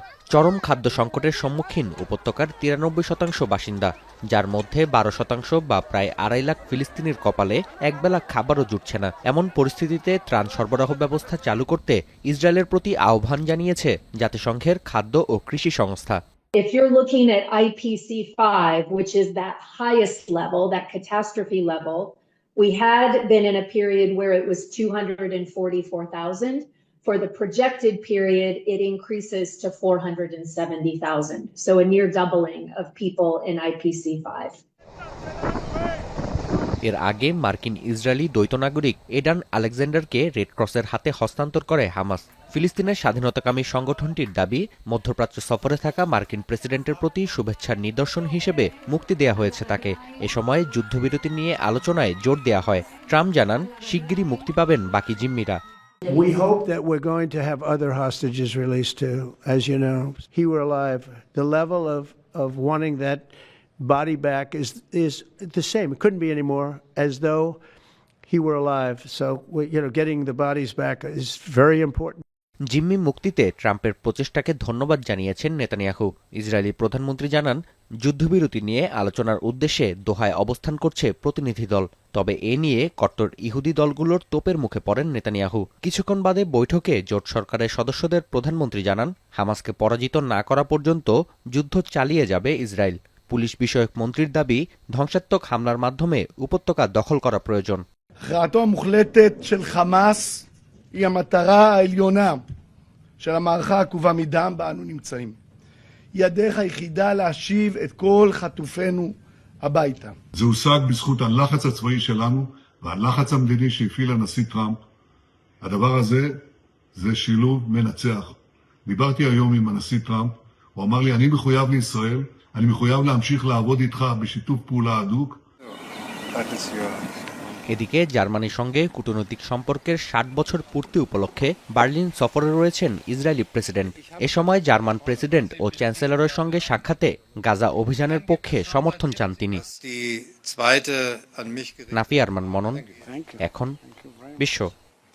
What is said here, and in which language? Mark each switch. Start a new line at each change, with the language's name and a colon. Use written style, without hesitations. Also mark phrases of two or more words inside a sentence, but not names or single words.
Bangla: চরম খাদ্য সংকটের সম্মুখীন উপত্যকার 93% বাসিন্দা, যার মধ্যে 12% বা প্রায় 2.5 লাখ ফিলিস্তিনির কপালে একবেলা খাবারও জুটছে না। এমন পরিস্থিতিতে ত্রাণ সরবরাহ ব্যবস্থা চালু করতে ইসরায়েলের প্রতি আহ্বান জানিয়েছে জাতিসংঘের খাদ্য ও কৃষি সংস্থা।
English: If you're looking at IPC5, which is that highest level, that catastrophe level, we had been in a period where it was 244,000. For the projected period, it increases to 470,000. So a near doubling of people in IPC5.
Bangla: এর আগে মার্কিন ইসরায়েলি দ্বৈত নাগরিক এডান আলেকজান্ডারকে রেড ক্রসের হাতে হস্তান্তর করে হামাস। ফিলিস্তিনের স্বাধীনতাকামী সংগঠনটির দাবি, মধ্যপ্রাচ্য সফরে থাকা মার্কিন প্রেসিডেন্টের প্রতি শুভেচ্ছার নিদর্শন হিসেবে মুক্তি দেয়া হয়েছে তাকে। এ সময় যুদ্ধবিরতি নিয়ে আলোচনায় জোর দেয়া হয়। ট্রাম্প জানান, শিগগিরই মুক্তি পাবেন বাকি জিম্মিরা।
English: We hope that we're going to have other hostages released too. As you know, he were alive. The level of wanting that body back is the same. It couldn't be any more, as though he were alive. So, getting the bodies back is very important.
Bangla: জিম্মি মুক্তিতে ট্রাম্পের প্রচেষ্টাকে ধন্যবাদ জানিয়েছেন নেতানিয়াহু। ইসরায়েলি প্রধানমন্ত্রী জানান, যুদ্ধবিরতি নিয়ে আলোচনার উদ্দেশ্যে দোহায় অবস্থান করছে প্রতিনিধি দল। তবে এ নিয়ে কট্টর ইহুদি দলগুলোর তোপের মুখে পড়েন নেতানিয়াহু। কিছুক্ষণ বাদে বৈঠকে জোট সরকারের সদস্যদের প্রধানমন্ত্রী জানান, হামাসকে পরাজিত না করা পর্যন্ত যুদ্ধ চালিয়ে যাবে ইসরায়েল। পুলিশ বিষয়ক মন্ত্রীর দাবি, ধ্বংসাত্মক হামলার মাধ্যমে উপত্যকা দখল করা প্রয়োজন।
Hebrew: הכרעתו המוחלטת של חמאס היא המטרה העליונה של המערכה העקובה מדם בה אנו נמצאים. היא הדרך היחידה להשיב את כל חטופינו הביתה. זה הושג בזכות הלחץ הצבאי שלנו והלחץ המדיני שהפעיל הנשיא טראמפ. הדבר הזה זה שילוב מנצח. דיברתי היום עם הנשיא טראמפ, הוא אמר לי, אני מחויב לישראל, אני מחויב להמשיך לעבוד איתך בשיתוף פעולה הדוק.
Bangla: এদিকে জার্মানির সঙ্গে কূটনৈতিক সম্পর্কের 60 বছর পূর্তি উপলক্ষে বার্লিন সফরে রয়েছেন ইসরায়েলি প্রেসিডেন্ট। এ সময় জার্মান প্রেসিডেন্ট ও চ্যান্সেলরের সঙ্গে সাক্ষাতে গাজা অভিযানের পক্ষে সমর্থন চান তিনি। নাফি আরমান মনন, এখন বিশ্ব।